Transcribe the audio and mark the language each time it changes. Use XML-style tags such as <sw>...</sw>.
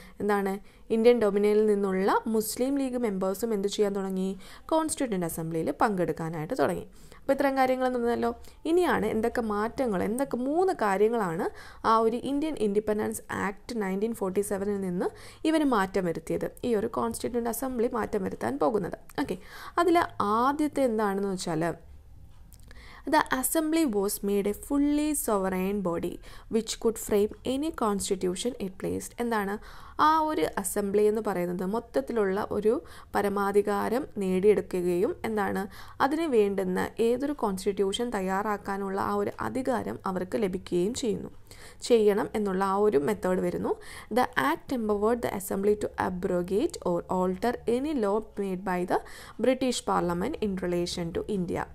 <ml>എന്താണ്, ഇന്ത്യൻ ഡൊമിനിയനിൽ നിന്നുള്ള മുസ്ലിം ലീഗ് മെമ്പേഴ്സും എന്ത് ചെയ്യാൻ തുടങ്ങി, കോൺസ്റ്റിറ്റ്യൂവൻ്റ് അസംബ്ലിയിൽ പങ്കെടുക്കാനായിട്ട് തുടങ്ങി. അപ്പോൾ ഇത്തരം കാര്യങ്ങൾ നിന്നല്ലോ. ഇനിയാണ് എന്തൊക്കെ മാറ്റങ്ങൾ, 3 കാര്യങ്ങളാണ് ആ ഒരു ഇന്ത്യൻ ഇൻഡിപെൻഡൻസ് ആക്ട് 1947 നിന്ന് ഇവർ മാറ്റം വരുത്തിയത്, ഈ ഒരു കോൺസ്റ്റിറ്റ്യൂവൻ്റ് അസംബ്ലി മാറ്റം വരുത്താൻ പോകുന്നത്. ഓക്കെ, അതിൽ ആദ്യത്തെ എന്താണെന്ന് വെച്ചാൽ,</ml> <en>the assembly was made a fully sovereign body which could frame any constitution it pleased.</en> <ml>എന്താണ് ആ ഒരു അസംബ്ലി എന്ന് പറയുന്നത്? മൊത്തത്തിലുള്ള ഒരു പരമാധികാരം നേടിയെടുക്കുകയും എന്താണ് അതിന് വേണ്ടുന്ന ഏതൊരു കോൺസ്റ്റിറ്റ്യൂഷൻ തയ്യാറാക്കാനുള്ള ആ ഒരു അധികാരം അവർക്ക് ലഭിക്കുകയും ചെയ്യണം എന്നുള്ള ആ ഒരു മെത്തേഡ് വരുന്നു.</ml> <en>The act empowered the assembly to abrogate or alter any law made by the British parliament in relation to India.</en>